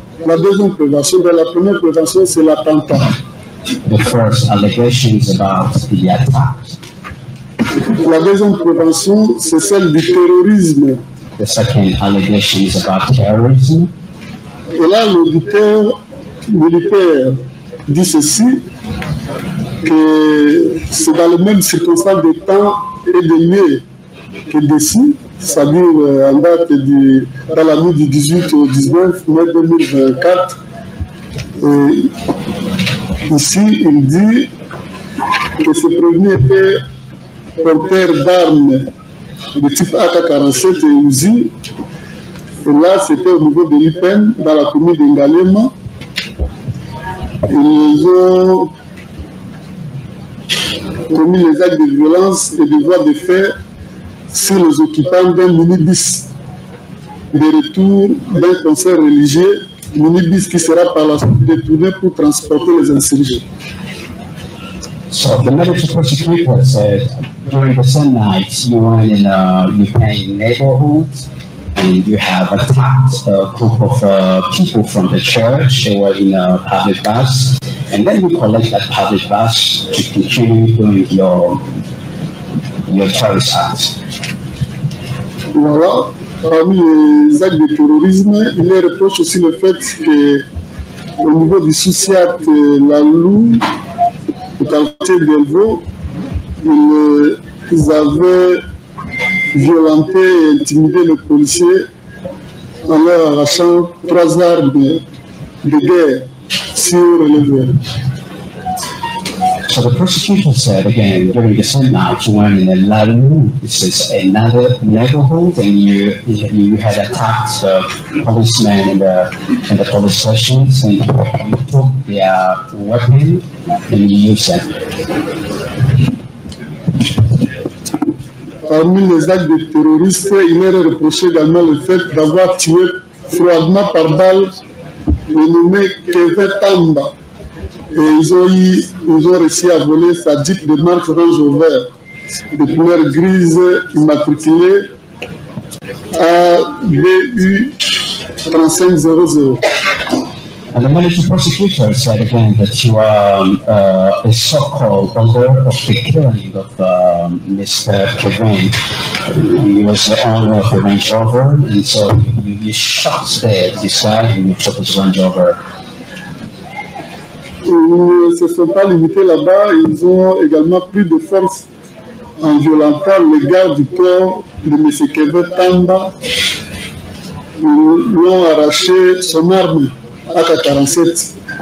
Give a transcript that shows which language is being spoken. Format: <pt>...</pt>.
<fr>La deuxième prévention, la première prévention, c'est l'attentat.</fr> <en>The first allegation is about the attack.</en> <fr>La deuxième prévention, c'est celle du terrorisme.</fr> <en>The second allegation is about terrorism.</en> <fr>Et là, l'auditeur militaire dit ceci, que c'est dans les mêmes circonstances de temps et de lieu que d'ici, c'est-à-dire en date dans la nuit du 18 au 19 mai 2024. Et ici, il dit que ce prévenu était porteur d'armes de type AK-47 et Uzi. Et là, c'était au niveau de l'IPEN, dans la commune de Ngalema. Ils ont commis les actes de violence et de voies de fait sur les occupants d'un minibus de retour d'un concert religieux, minibus qui sera par la suite détourné pour transporter les insurgés.</fr> <en>So the military prosecutor said during the same night you were in a Ukrainian neighborhood and you have attacked a group of people from the church. They were in a public bus, and then you collect that public bus to continue doing your terrorist acts.</en> <fr>Voilà, parmi les actes de terrorisme, il les reproche aussi le fait qu'au niveau du Souciat La Lou, au quartier d'Elvo, ils avaient violenté et intimidé les policiers en leur arrachant 3 armes de guerre sur les voies.</fr> <en>So the prosecutor said again during the same night you went in a Lalu, this is another neighborhood, and you had attacked policemen in the police stations, and you took their weapon and you used them.</en> <fr>Parmi les actes de terroristes, il leur reproché également le fait d'avoir tué froidement par balle le nommé Kevin Tamba. Et ils ont réussi à voler sa Jeep de marque Range Rover de couleur grise immatriculée ABU 3500.</fr> <en>And the military prosecutor said again that you are a so-called author of the killing of Mr. Kevin. He was the owner of the Range Rover, and so you shot this guy and you took his Range Rover.</en> <fr>Ils ne se sont pas limités là-bas, ils ont également pris de force en violentant les gardes du corps de M. Kevin Tamba. Ils lui ont arraché son arme AK-47.</fr>